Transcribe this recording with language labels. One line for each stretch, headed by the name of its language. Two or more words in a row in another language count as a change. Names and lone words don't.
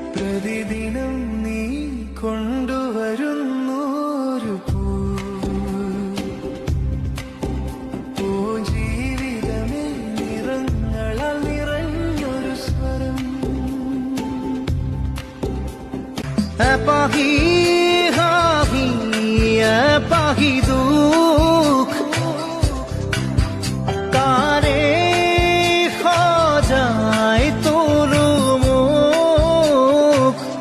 Malayalam: പ്രതിദിനം നീ കൊണ്ടുവരുന്നു ഒരു പൂ. ഓ ജീവിതമേ നിറങ്ങളാൽ നിറഞ്ഞൊരു സ്വരം.
Bangla: পাহি হাহি পাহি দুখ তারে সজায় তোর মুখ।